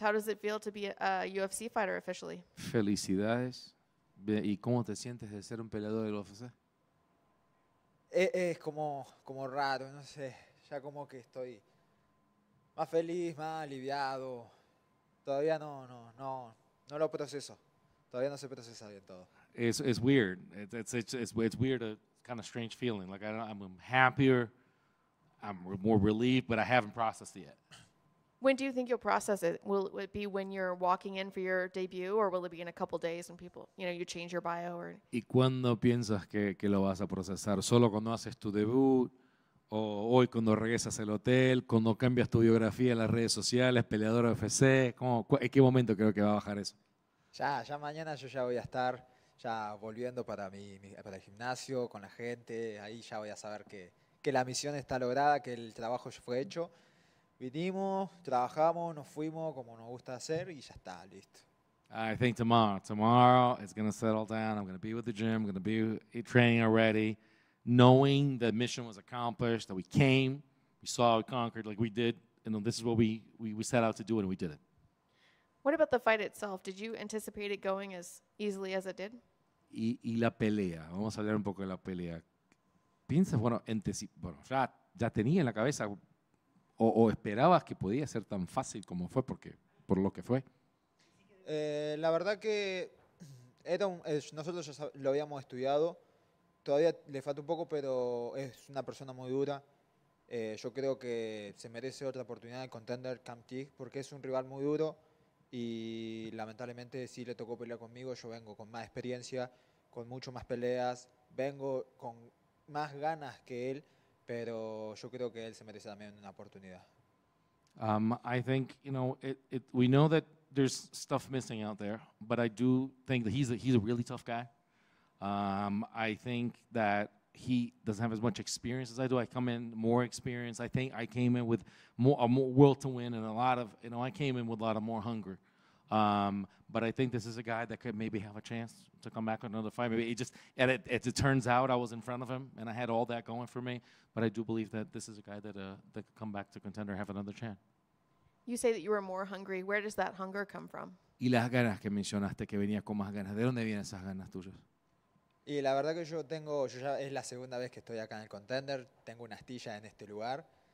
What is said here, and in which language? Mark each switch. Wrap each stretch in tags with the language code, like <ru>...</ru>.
<en>How does it feel to be a UFC fighter officially?</en> <es>Felicidades. ¿Y cómo te sientes de ser un peleador del UFC? Es como raro, no sé. Ya como que estoy más feliz, más aliviado. Todavía no lo proceso. Todavía no se procesa bien todo.</es> <en>It's weird. It's weird, a kind of strange feeling. Like I'm happier, I'm more relieved, but I haven't processed it yet. When do you think you'll process it? Will it be when you're walking in for your debut, or will it be in a couple days when people, you change your bio? Or</en> <es>¿Y cuándo piensas que lo vas a procesar? ¿Solo cuando haces tu debut? ¿O hoy cuando regresas al hotel? ¿Cuando cambias tu biografía en las redes sociales? ¿Peleador UFC? ¿En qué momento creo que va a bajar eso? Ya mañana yo ya voy a estar ya volviendo para para el gimnasio, con la gente. Ahí ya voy a saber que la misión está lograda, que el trabajo ya fue hecho. Vinimos, trabajamos, nos fuimos como nos gusta hacer y ya está, listo.</es> <en>I think tomorrow it's going to settle down. I'm going to be with the gym. I'm going to be training already, knowing the mission was accomplished, that we came, we saw, we conquered like we did. This is what we set out to do, and we did it. what about the fight itself? Did you anticipate it going as easily as it did?</en> <es>Y la pelea, vamos a hablar un poco de la pelea. ¿Piensas, ya tenía en la cabeza o esperabas que podía ser tan fácil como fue por lo que fue? La verdad que nosotros ya lo habíamos estudiado, todavía le falta un poco, pero es una persona muy dura. Yo creo que se merece otra oportunidad de Contender Camp Tig porque es un rival muy duro y lamentablemente sí le tocó pelear conmigo. Yo vengo con más experiencia, con mucho más peleas, vengo con más ganas que él, pero yo creo que él se merece también una oportunidad.</es> <en>I think, we know that there's stuff missing out there, but I do think that he's a really tough guy. I think that he doesn't have as much experience as I do. I come in more experienced. I think I came in with a more will to win and a lot of, I came in with a lot of more hunger. But I think this is a guy that could maybe have a chance to come back with another fight. Maybe as it turns out, I was in front of him and I had all that going for me. But I do believe that this is a guy that could come back to Contender and have another chance. You say that you were more hungry. Where does that hunger come from?</en> <es>Y las ganas que mencionaste, que venías con más ganas. ¿De dónde vienen esas ganas tuyas? Y la verdad que yo ya es la segunda vez que estoy acá en el Contender, tengo una astilla en este lugar.</es>